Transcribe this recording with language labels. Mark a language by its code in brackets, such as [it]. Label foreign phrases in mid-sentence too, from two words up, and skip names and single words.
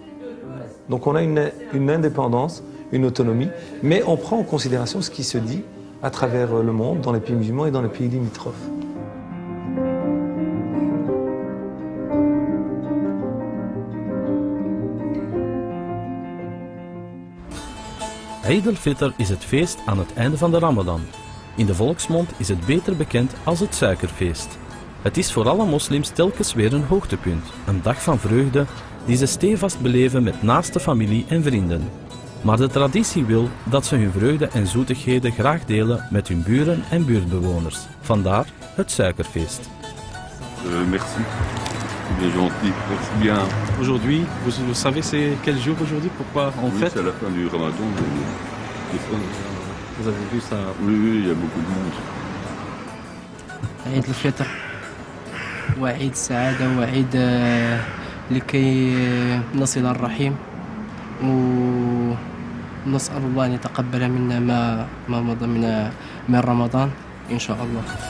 [fr] Donc on a une indépendance, une autonomie, mais on prend en considération ce qui se dit à travers le monde, dans les pays musulmans et dans les pays limitrophes. [nl] Eid al-Fitr is het feest aan het einde van de Ramadan. In de volksmond is het beter bekend als het suikerfeest. Het is voor alle moslims telkens weer een hoogtepunt, een dag van vreugde die ze stevast beleven met naaste familie en vrienden. Maar de traditie wil dat ze hun vreugde en zoetigheden graag delen met hun buren en buurtbewoners. Vandaar het suikerfeest. [fr] Merci. Bien gentil, merci bien. Aujourd'hui, vous savez c'est quel jour aujourd'hui? Pourquoi on fête? C'est à la fin du Ramadan. Vous avez vu ça? Oui, il y a beaucoup de monde. [ar] عيد الفطر وعيد السعادة وعيد لكي نصل الرحيم ونسأل الله أن يتقبل منا ما مضى من رمضان إن شاء الله.